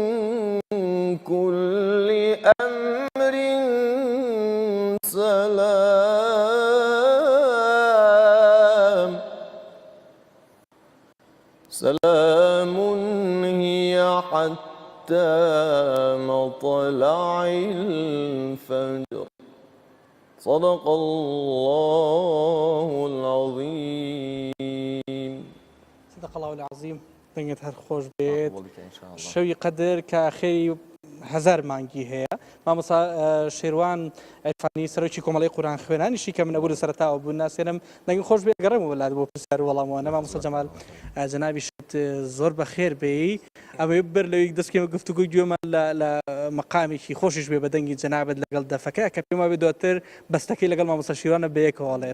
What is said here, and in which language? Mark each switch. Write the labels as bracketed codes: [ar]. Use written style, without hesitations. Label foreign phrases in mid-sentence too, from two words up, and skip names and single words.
[ar] كل أمر سلام هي حتى مطلع الفجر صدق الله العظيم. صدق الله العظيم. [ckb] دەنگت هەر خۆش بێت شەوی قەدر کە خێری هزار مانگی هەیە. مامۆستا شێروان ئەیفانی سەرۆکی کۆمەڵی قورآن خوێنانیشی کە من ئەبوو لە سەرەتاوە بوو ناسێنم دەنگی خۆش بێت گەڕێم وەلات بۆ پرسیار وەڵامەوە مامۆستا جەمال جەنابی شت زۆر بەخێر بێی ئەوەی بەر لەوەی دەستکەمە گفتوگوی گوێمان لە مەقامێکی خۆشیش بێ بەدەنگی جەنابەت لەگەڵ دەفەکە کە پێم وابێت دواتر بەستەکەی لەگەڵ مامۆستا شێروانە بەیەکەوە هەڵێن.